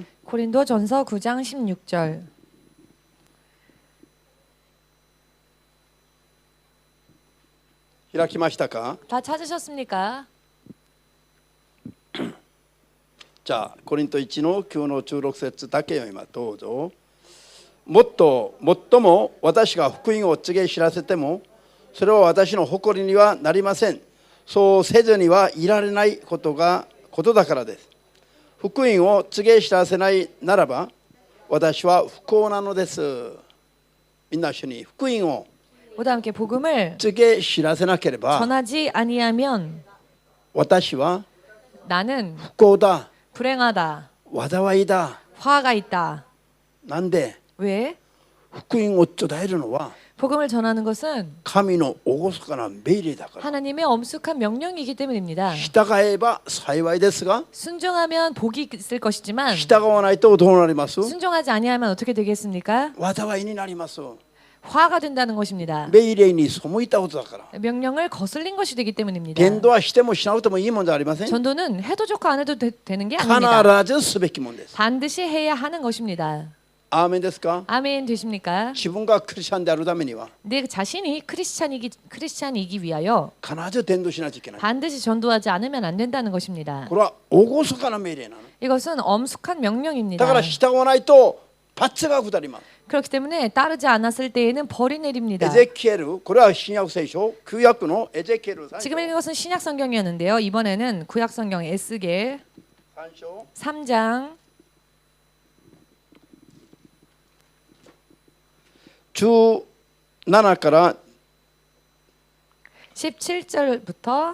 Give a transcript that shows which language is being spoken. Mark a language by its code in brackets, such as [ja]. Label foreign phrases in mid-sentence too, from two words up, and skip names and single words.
[ko] 고린도전서 9장 16절. [ja] 開きましたか？ [ko] 다 찾으셨습니까? [ja] じゃあコリント1の9の16節だけ読みます。どうぞ。もっも私が福音を告げ知らせてもそれは私の誇りにはなりません。そうせずにはいられないことだからです。福音を告げ知らせないならば私は不幸なのです。みんな一緒に福音を [ko] 모두 함께 복음을 [ja] 告げ知らせなければ [ko] 전하지 아니하면 [ja] 私は [ko] 나는 [ja] 不幸だ、 [ko] 불행하다. [ja] 災いだ。 [ko] 화가 있다. [ja] なんで [ko] 왜? [ja] 福音を伝えるのは [ko] 복음을 전하는 것은 [ja] 神の厳かな命令だから。 [ko] 하나님의 엄숙한 명령이기 때문입니다. [ja] 従えば幸いですが [ko] 순종하면 복이 있을 것이지만 [ja] 従わないとどうなります？ [ko] 순종하지 아니하면 어떻게 되겠습니까? [ja] 災いになります。 [ko] 화가 된다는 것입니다. [ja] 命令に背いたことだから。 [ko] 명령을 거슬린 것이 되기 때문입니다. [ja] 伝道はしてもしなくてもいいもんじゃありません。 [ko] 전도는 해도 좋고 안 해도 되는 게 [ja] 必 [ko] 아닙니다. [ja] ずすべきもんです。 [ko] 반드시 해야 하는 것입니다. [ja] アーメンですか？ [ko] 아멘 되십니까? [ja] 自分がクリスチャンであるためには [ko] 내 자신이 크리스찬이기 위하여 [ja] 必ず伝道しないといけない。 [ko] 반드시 전도하지 않으면 안 된다는 것입니다. [ja] これは厳かな命令なの。 [ko] 이것은 엄숙한 [ja] だ [ko] 명령입니다. [ja] から従わないと罰が下ります。 [ko] 그렇기 때문에 따르지 않았을 때에는 벌이 [ja] エ [ko] 내립니다. [ja] ゼキエル、これは新約聖書、旧約のエゼキエル3 [ko] 지금 읽은 것은 신약 성경이었는데요. 이번에는 구약 성경 에스겔 [ja] 章 [ko] 3장 [ja] 17 から [ko] 17절부터